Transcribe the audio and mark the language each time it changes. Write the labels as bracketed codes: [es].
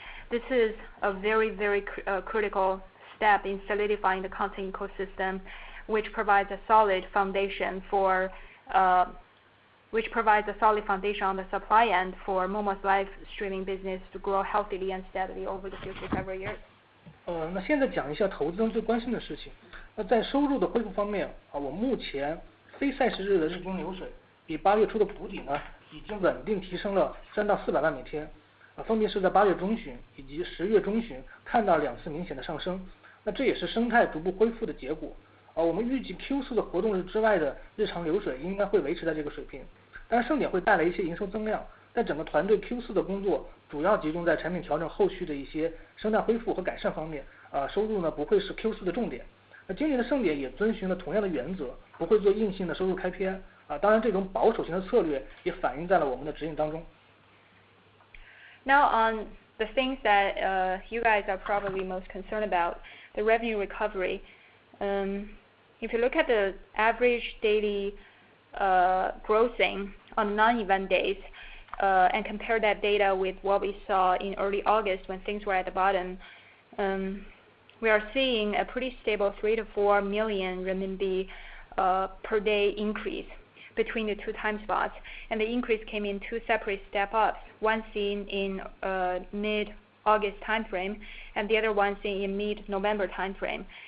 [en] This is a very critical step in solidifying the content ecosystem, which provides a solid foundation on the supply end for Momo's live streaming business to grow healthily and steadily over the future several years. [zh] 那现在讲一下投资人最关心的事情。那在收入的恢复方面我目前非赛事日的日均流水比8月初的谷底呢，已经稳定提升了3到400万每天，分别是在8月中旬以及10月中旬看到2次明显的上升。那这也是生态逐步恢复的结果。我们预计 Q4 的活动日之外的日常流水应该会维持在这个水平。当然盛典会带来一些营收增量，但整个团队 Q4 的工作主要集中在产品调整后续的一些生态恢复和改善方面，收入呢不会是 Q4 的重点。那今年的盛典也遵循了同样的原则，不会做硬性的收入开篇，当然这种保守型的策略也反映在了我们的指引当中。 [en] Now on the things that you guys are probably most concerned about, the revenue recovery. If you look at the average daily grossing on non-event days, and compare that data with what we saw in early August when things were at the bottom, we are seeing a pretty stable 3 to 4 million renminbi per day increase between the two time spots, and the increase came in two separate step-ups, one seen in mid-August timeframe, and the other one seen in mid-November timeframe.